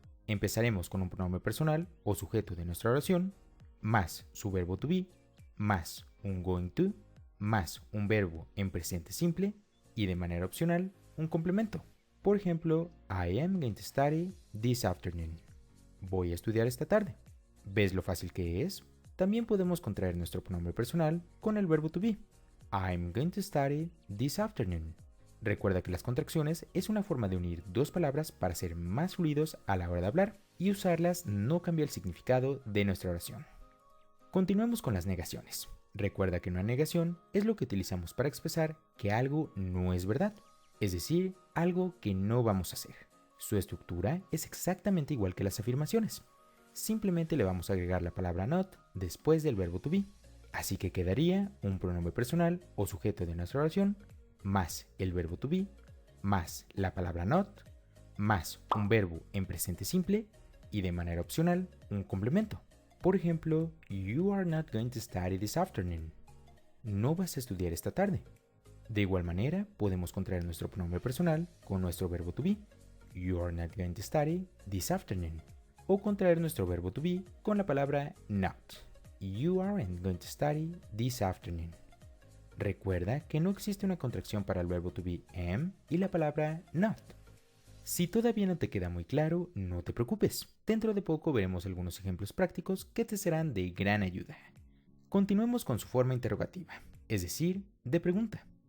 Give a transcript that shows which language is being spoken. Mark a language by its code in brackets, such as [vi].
[es] Empezaremos con un pronombre personal o sujeto de nuestra oración, más su verbo to be, más un going to, más un verbo en presente simple y de manera opcional un complemento. Por ejemplo, [en] I am going to study this afternoon. [es] Voy a estudiar esta tarde. ¿Ves lo fácil que es? También podemos contraer nuestro pronombre personal con el verbo to be. [en] I'm going to study this afternoon. [es] Recuerda que las contracciones es una forma de unir 2 palabras para ser más fluidos a la hora de hablar, y usarlas no cambia el significado de nuestra oración. Continuemos con las negaciones. Recuerda que una negación es lo que utilizamos para expresar que algo no es verdad, es decir, algo que no vamos a hacer. Su estructura es exactamente igual que las afirmaciones. Simplemente le vamos a agregar la palabra not después del verbo to be. Así que quedaría un pronombre personal o sujeto de nuestra oración, más el verbo to be, más la palabra not, más un verbo en presente simple y de manera opcional un complemento. Por ejemplo, [en] you are not going to study this afternoon. [es] No vas a estudiar esta tarde. De igual manera, podemos contraer nuestro pronombre personal con nuestro verbo to be. [en] You are not going to study this afternoon. [es] O contraer nuestro verbo to be con la palabra not. [en] You aren't going to study this afternoon. [es] Recuerda que no existe una contracción para el verbo to be am y la palabra not. Si todavía no te queda muy claro, no te preocupes. Dentro de poco veremos algunos ejemplos prácticos que te serán de gran ayuda. Continuemos con su forma interrogativa, es decir, de pregunta.